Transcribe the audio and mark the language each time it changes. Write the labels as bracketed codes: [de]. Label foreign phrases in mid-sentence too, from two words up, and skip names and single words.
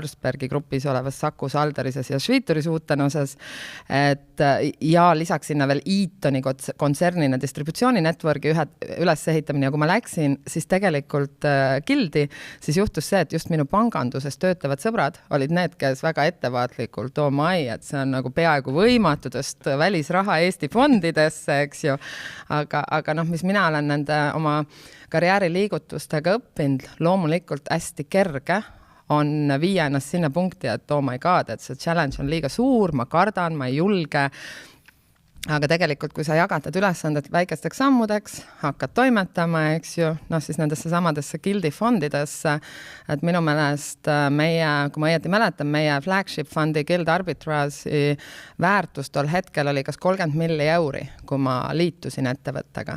[et] Kongsbergi grupis olevas Saku Saldarises ja Schwitturi Suutenuses, ja lisaks sinna veel Eatoni kontsernina distributsiooni networki üles ehitamine, ja kui ma läksin, siis tegelikult Gildi, siis juhtus see, et just minu panganduses töötavad sõbrad olid need, kes väga ettevaatlikult et see on nagu peaaegu võimatu tõsta välisraha Eesti fondidesse, eks ju. Aga mis mina olen nende oma karjääriliigutustega õppinud, loomulikult hästi kerge on viia ennast sinna punkti, et [en] oh my god, [et] et see challenge on liiga suur, ma kardan, ma ei julge. Aga tegelikult, kui sa jagatad ülesanded väikesteks sammudeks, hakkad toimetama, eks ju, siis nendesse samadesse Gildi fondidesse, et minu meelest kui ma õieti mäletan, meie flagship fondi Gild Arbitrage'i väärtus tol hetkel oli kas 30 milli euri, kui ma liitusin ettevõttega.